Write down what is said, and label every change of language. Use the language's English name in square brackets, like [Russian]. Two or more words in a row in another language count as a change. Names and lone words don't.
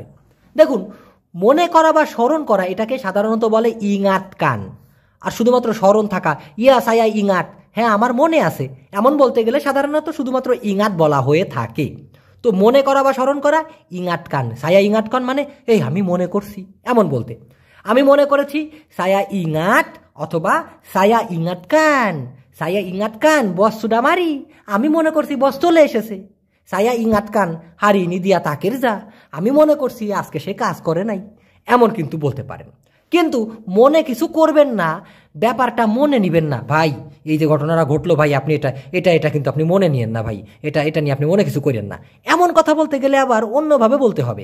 [Bangla] দেখুন, মনে করা বা স্মরণ করা এটাকে সাধারণত বলে [Malay] ingatkan, [Bangla] আর শুধুমাত্র স্মরণ থাকা [Malay] ya saya ingat, [Bangla] হ্যাঁ আমার মনে আছে, এমন বলতে গেলে সাধারণত শুধুমাত্র ইঙাত বলা হয়ে থাকে। তো মনে করা বা স্মরণ করা [Malay] ingatkan, saya ingatkan [Bangla] মানে এই আমি মনে করছি, এমন বলতে। আমি মনে করেছি [Malay] saya ingat, [Bangla] অথবা [Malay] saya ingatkan, saya ingatkan bos sudah mari, [Bangla] আমি মনে করছি বস চলে এসেছে। [Malay] saya ingatkan hari ini dia tak kerja, [Bangla] আমি মনে করছি আজকে সে কাজ করে নাই, এমন কিন্তু বলতে পারেন। কিন্তু মনে কিছু করবেন না, ব্যাপারটা মনে নিবেন না। ভাই এই যে ঘটনাটা ঘটলো ভাই, আপনি এটা এটা এটা কিন্তু আপনি মনে নিয়েন না ভাই, এটা এটা নিয়ে আপনি মনে কিছু করেন না, এমন কথা বলতে গেলে আবার অন্যভাবে বলতে হবে।